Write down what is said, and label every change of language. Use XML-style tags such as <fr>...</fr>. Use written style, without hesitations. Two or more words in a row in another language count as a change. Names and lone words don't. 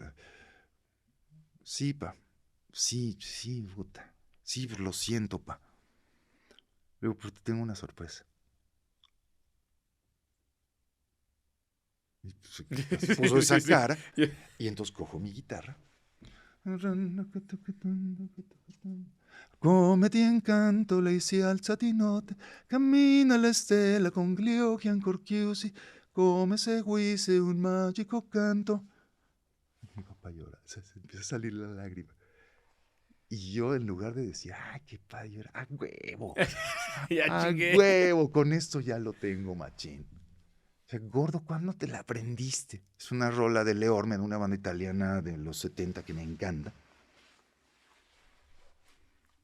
<es>Sí, pa. Sí, sí, puta. Sí, pues lo siento, pa. Luego, pero te tengo una sorpresa. Y pues, se puso esa Sí, sí. cara y entonces cojo mi guitarra.</es> <it>Come ti incanto, lei si alza di notte, cammina le stelle con gli occhi ancor chiusi, come seguisse un magico canto.</it> <es>Mi papá llora, se empieza a salir la lágrima. Y yo, en lugar de decir, ay, qué padre, llora, Ya a chingué. huevo, con esto ya lo tengo, machín. O sea, gordo, ¿cuándo te la aprendiste? Es una rola de Leorme, de una banda italiana de los 70 que me encanta.</es>